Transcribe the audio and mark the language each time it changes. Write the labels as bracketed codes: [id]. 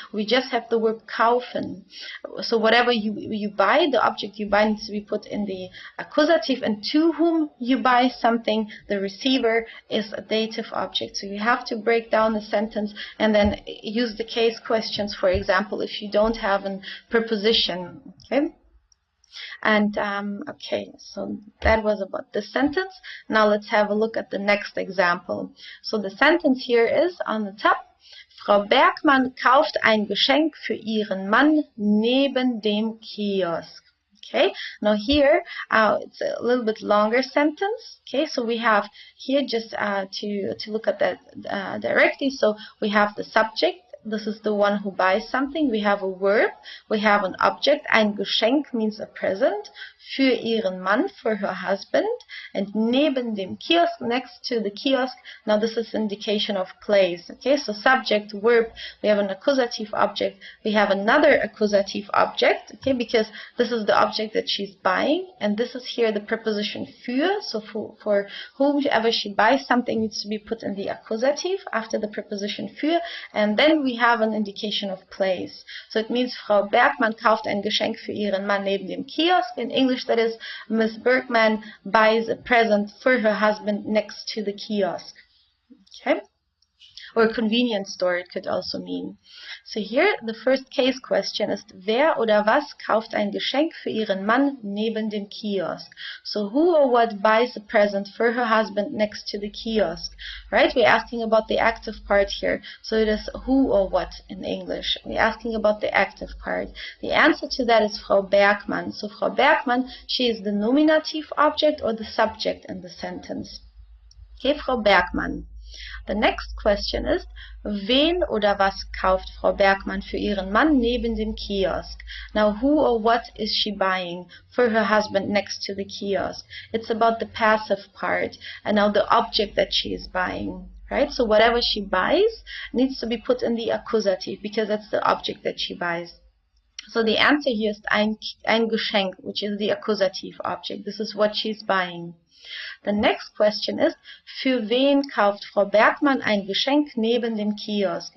[en] We just have the verb kaufen. So whatever you buy, the object you buy needs to be put in the accusative, and to whom you buy something, the receiver is a dative object. So you have to break down the sentence and then use the case questions, for example, if you don't have a preposition, okay? And okay, so that was about the sentence. Now let's have a look at the next example. So the sentence here is on the top: [de] Frau Bergmann kauft ein Geschenk für ihren Mann neben dem Kiosk. [en] Okay, now here it's a little bit longer sentence. Okay, so we have here just to look at that directly. So we have the subject. This is the one who buys something. We have a verb. We have an object. [de] Ein Geschenk [en] means a present. [de] Für ihren Mann, [en] for her husband. And [de] neben dem Kiosk, [en] next to the kiosk. Now this is indication of place. Okay, so subject, verb. We have an accusative object. We have another accusative object. Okay, because this is the object that she's buying. And this is here the preposition für. So for whomever she buys something needs to be put in the accusative after the preposition für. And then we have an indication of place. So it means [de] Frau Bergmann kauft ein Geschenk für ihren Mann neben dem Kiosk. [en] In English, that is, Miss Bergman buys a present for her husband next to the kiosk. Okay? Or convenience store, it could also mean. So here, the first case question is, [de] wer oder was kauft ein Geschenk für ihren Mann neben dem Kiosk? [en] So who or what buys a present for her husband next to the kiosk? Right? We're asking about the active part here. So it is who or what in English. We're asking about the active part. The answer to that is Frau Bergmann. So Frau Bergmann, she is the nominative object or the subject in the sentence. Okay, Frau Bergmann. The next question is, [de] wen oder was kauft Frau Bergmann für ihren Mann neben dem Kiosk? [en] Now, who or what is she buying for her husband next to the kiosk? It's about the passive part, and now the object that she is buying, right? So whatever she buys needs to be put in the accusative, because that's the object that she buys. So the answer here is [de] ein Geschenk, [en] which is the accusative object. This is what she's buying. The next question is, [de] für wen kauft Frau Bergmann ein Geschenk neben dem Kiosk?